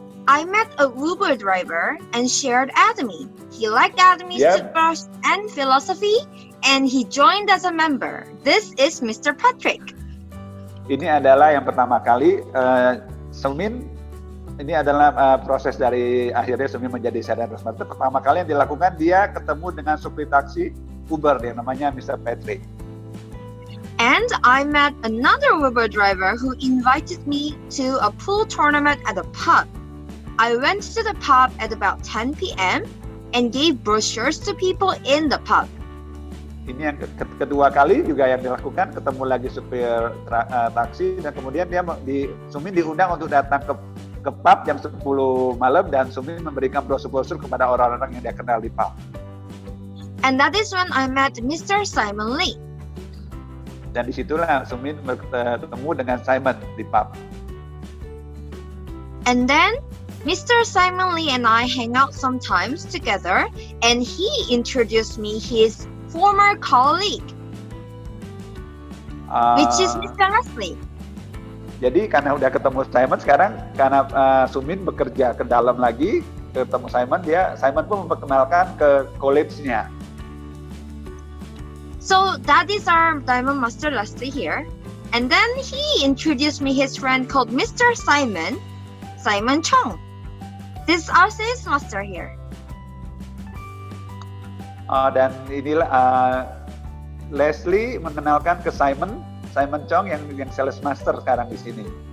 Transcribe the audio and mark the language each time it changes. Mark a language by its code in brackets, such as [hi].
[en] I met a Uber driver and shared Atomy. He liked Atomy's toothbrush and philosophy, and he joined as a member. This is Mr. Patrick. [id] Ini adalah yang pertama kali Sumin. Ini adalah proses dari akhirnya Sumin menjadi Sharon Rose Master. Pertama kali yang dilakukan dia ketemu dengan supir taksi Uber yang namanya Mr. Patrick. [en] And I met another Uber driver who invited me to a pool tournament at a pub. I went to the pub at about 10 p.m. and gave brochures to people in the pub. [id] Ini yang kedua kali juga yang dilakukan, ketemu lagi supir taksi dan kemudian Sumin diundang untuk datang ke pub jam 10 malam dan Sumin memberikan brosur-brosur kepada orang-orang yang dia kenal di pub. [en] And that is when I met Mr. Simon Lee. [id] Dan disitulah Sumin bertemu dengan Simon di pub. [en] And then Mr. Simon Lee and I hang out sometimes together, and he introduced me his former colleague, which is Mr. Leslie. [id] Jadi karena udah ketemu Simon sekarang, karena Sumin bekerja ke dalam lagi, ketemu Simon pun memperkenalkan ke college-nya. [en] So that is our Diamond Master Leslie here. And then he introduced me his friend called Mr. Simon Chong. This is our sales master here. [id] Dan inilah Leslie mengenalkan ke Simon Chong yang sales master sekarang di sini.